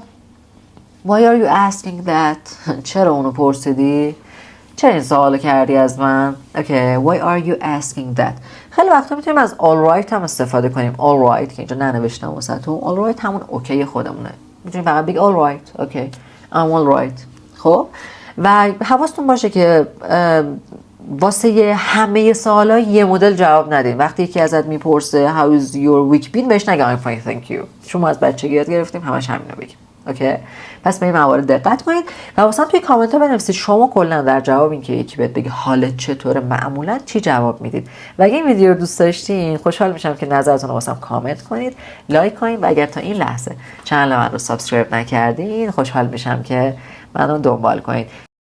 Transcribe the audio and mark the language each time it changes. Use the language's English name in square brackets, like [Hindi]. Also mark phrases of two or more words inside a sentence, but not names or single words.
[English] Why are you asking that? [Persian] چرا اونو پرسیدی؟ چرا این سوالو کردی از من؟ [English] Okay, why are you asking that? [Persian] خیلی وقتا میتونیم از [English] all right [Persian] هم استفاده کنیم. [English] all right [Persian] که اینجا ننوشتم واسهتون. [English] all right [Persian] همون اوکی خودمونه. میتونیم فقط بگی [English] all right. Okay, I'm all right. [Persian] خب و حواستون باشه که واسه همه سوالا یه مدل جواب ندین. وقتی یکی ازت میپرسه [English] How is your week been [Persian] بهش نگه [English] I'm fine thank you. [Persian] شما از بچگی یاد گرفتیم همش همینو بگیم. اوکی؟ پس به این موارد دقت کنید و واسه توی کامنت ها بنویسید شما کلا در جواب این که یکی بهت بگه حالت چطوره معمولا چی جواب میدید. و اگه این ویدیو رو دوست داشتین خوشحال میشم که نظرتون رو واسم کامنت کنید، لایک کنید و اگر تا این لحظه چنل من رو سابسکرایب نکردین خوشحال میشم که منو دنبال کنید.